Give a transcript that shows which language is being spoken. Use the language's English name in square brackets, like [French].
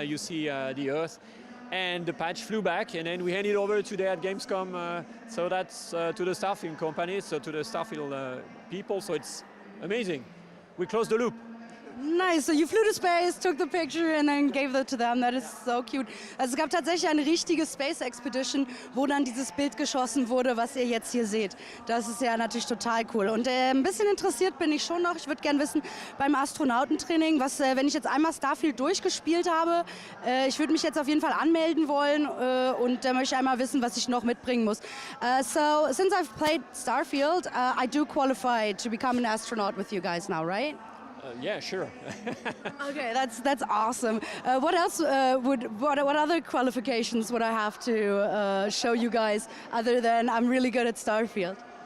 [English] You see the Earth. And the patch flew back, and then we handed it over today at Gamescom. So that's to the Starfield company, so to the Starfield people. So it's amazing. We closed the loop. Nice, so you flew to space, took the picture and then gave it to them. That is so cute. [German] Also es gab tatsächlich eine richtige Space Expedition, wo dann dieses Bild geschossen wurde, was ihr jetzt hier seht. Das ist ja natürlich total cool. Und ein bisschen interessiert bin ich schon noch. Ich würde gerne wissen, beim Astronautentraining, wenn ich jetzt einmal Starfield durchgespielt habe, ich würde mich jetzt auf jeden Fall anmelden wollen und möchte einmal wissen, was ich noch mitbringen muss. [English] So, since I've played Starfield, I do qualify to become an astronaut with you guys now, right? Yeah, sure. Okay, that's awesome. What else what other qualifications would I have to show you guys other than I'm really good at Starfield?